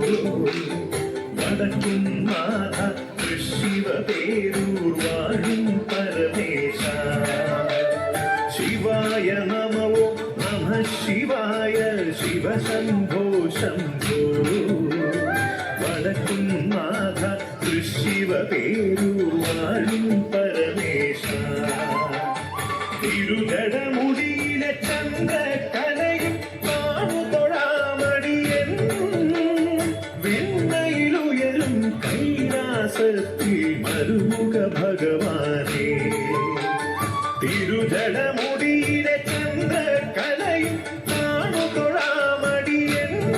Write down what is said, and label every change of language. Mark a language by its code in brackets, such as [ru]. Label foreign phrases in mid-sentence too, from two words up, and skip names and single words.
[ml] വടക്കും നാഥ ശിവ പേരൂർവാണും പരമേശ [sa] शिवाय नमो नमः शिवाय शिव शंभो शंभो [ml] വടക്കും നാഥ ശിവ പേരൂർവാണും പരമേശ തിരുജടമുടിയിലെ ചന്ദ്രകലയും കാണുതൊഴാമടിയൻ വെണ്ണയിലുയരും കൈലാസത്തിൽ മരുമുഖ ഭഗവാനേ തിരുജടമുടിയിലെ ചന്ദ്രകലയും കാണുതൊഴാമടിയൻ